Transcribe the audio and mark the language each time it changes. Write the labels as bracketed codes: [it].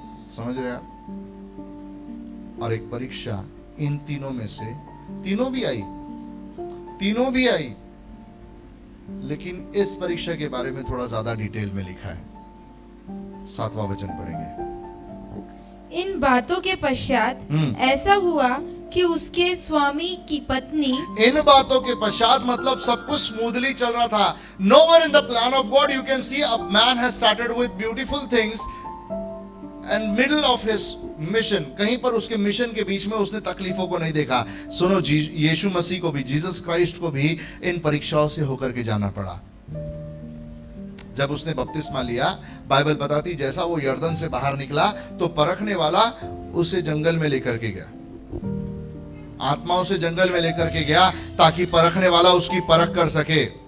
[hi] समझ रहे आप? और एक परीक्षा इन तीनों में से, तीनों भी आई, लेकिन इस परीक्षा के बारे में थोड़ा ज्यादा डिटेल में लिखा है। 7वां वचन पढ़ेंगे। इन बातों के पश्चात ऐसा हुआ कि उसके स्वामी की पत्नी, इन बातों के पश्चात मतलब सब कुछ स्मूथली चल रहा था। [en] Nowhere in the plan of God you can see a man has started with beautiful things and middle of his mission, [hi] कहीं पर उसके मिशन के बीच में उसने तकलीफों को नहीं देखा। सुनो, यीशु मसीह को भी, जीसस क्राइस्ट को भी इन परीक्षाओं से होकर के जाना पड़ा। जब उसने बपतिस्मा लिया, बाइबल बताती जैसा वो यर्दन से बाहर निकला तो परखने वाला उसे जंगल में लेकर के गया, आत्माओं से जंगल में लेकर के गया ताकि परखने वाला उसकी परख कर सके।